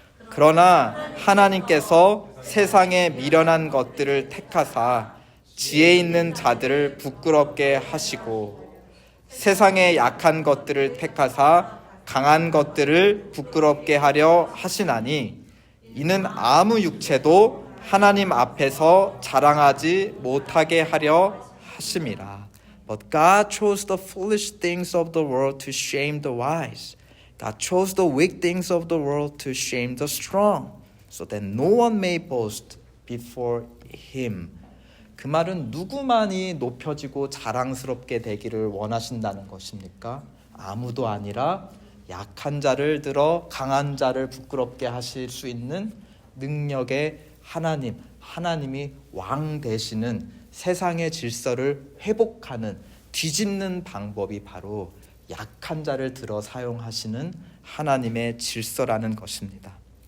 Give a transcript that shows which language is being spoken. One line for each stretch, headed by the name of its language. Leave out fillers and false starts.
Korean: 그러나 하나님께서 세상에 미련한 것들을 택하사 지혜 있는 자들을 부끄럽게 하시고 세상에 약한 것들을 택하사 강한 것들을 부끄럽게 하려 하시나니 이는 아무 육체도 하나님 앞에서 자랑하지 못하게 하려 하심이라.
English: But God chose the foolish things of the world to shame the wise. God chose the weak things of the world to shame the strong, so that no one may boast before Him.
Korean: 그 말은 누구만이 높여지고 자랑스럽게 되기를 원하신다는 것입니까? 아무도 아니라 약한 자를 들어 강한 자를 부끄럽게 하실 수 있는 능력의 하나님, 하나님이 왕 되시는 세상의 질서를 회복하는, 뒤집는 방법이 바로 약한 자를 들어 사용하시는 하나님의 질서라는 것입니다.